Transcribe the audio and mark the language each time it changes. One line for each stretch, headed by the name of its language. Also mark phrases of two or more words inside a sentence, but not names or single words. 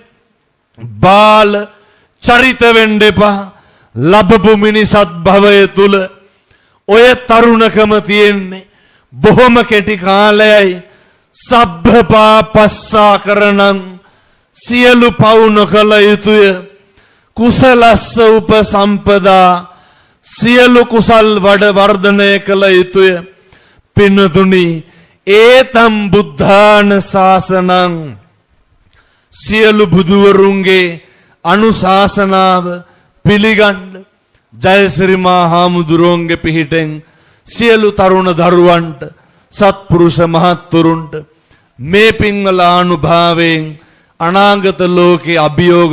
Sinhala: බාල චරිත වෙන්න එපා ලැබපු මිනිසත් භවය තුල ඔය තරුණකම තියෙන්නේ බොහොම කෙටි කාලයයි
Pali: සබ්බපාපස්සා කරනං
Sinhala: සියලු පව් නොකළ යුතුය
Pali: කුසලස්ස උපසම්පදා
Sinhala: සියලු කුසල් වඩ වර්ධනය කළ යුතුය පින්නතුනි
Pali: ඒතම් බුද්ධාන ශාසනං
Sinhala: සියලු බුදුවරුන්ගේ අනුශාසනාව පිළිගන්න ජයසිරි මා හාමුදුරුවන්ගේ පිහිටෙන් සියලු තරුණ දරුවන්ට සත්පුරුෂ මහත්තුරුන්ට මේ පින්වල ආනුභාවයෙන් අනාගත ලෝකේ අභියෝග